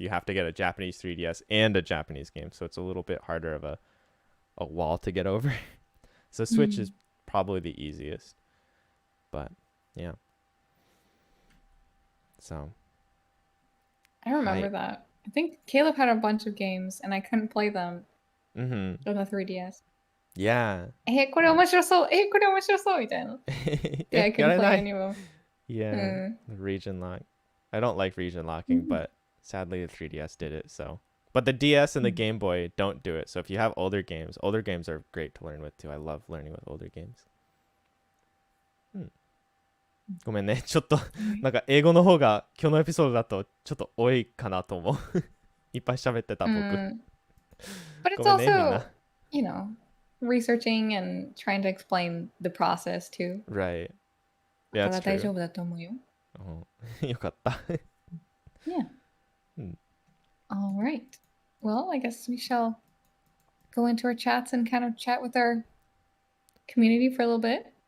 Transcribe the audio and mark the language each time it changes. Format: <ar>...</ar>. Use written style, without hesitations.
<en>You have to get a Japanese 3DS and a Japanese game, so it's a little bit harder of a wall to get over. So Switch is probably the easiest. But yeah. So I remember that. I think Caleb had a bunch of games and I couldn't play them on the 3DS. Yeah.</en> <ja>これ面白そうこれ面白そうみたいな.</ja> <en>Yeah, I couldn't play any of them. Yeah. The region lock. I don't like region locking, but sadly the 3DS did it, so. But the DS and the Game Boy don't do it. So if you have older games are great to learn with too. I love learning with older games.</en> <ja>ごめんね。ちょっと、なんか英語の方が今日のエピソードだとちょっと多いかなと思う。いっぱい喋ってた僕。</ja> <en>But it's also, researching and trying to explain the process too. Right. Yeah, that's true.</en> <ja>大丈夫だと思うよ。よかった。</ja> <en>Yeah. All right. Well, I guess we shall go into our chats and kind of chat with our community for a little bit.</en>